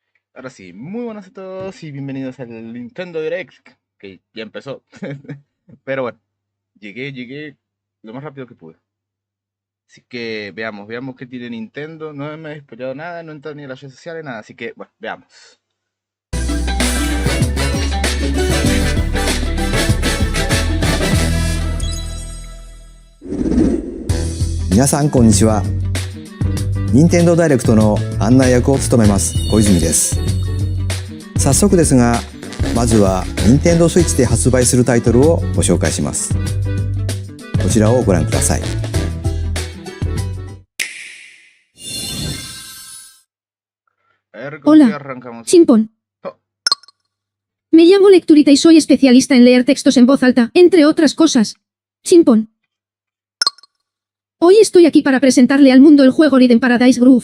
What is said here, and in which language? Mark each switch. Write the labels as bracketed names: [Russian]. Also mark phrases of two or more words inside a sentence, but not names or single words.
[Spanish] Ahora sí, muy buenas a todos y bienvenidos al Nintendo Direct, que ya empezó. Pero bueno, llegué lo más rápido que pude. Así que veamos qué tiene Nintendo. No me he spoilado nada, no he entrado ni a las redes sociales, nada. Así que, bueno, veamos. [Japanese] 皆さんこんにちは。任天堂ダイレクトの案内役を務めます小泉です。早速ですが、まずは任天堂スイッチで発売するタイトルをご紹介します。こちらをご覧ください。 [Spanish] Hola, Chimpón. Me llamo Lecturita y soy especialista en leer textos en voz alta, entre otras cosas. Chimpón. Hoy estoy aquí para presentarle al mundo el juego Rhythm Paradise Groove.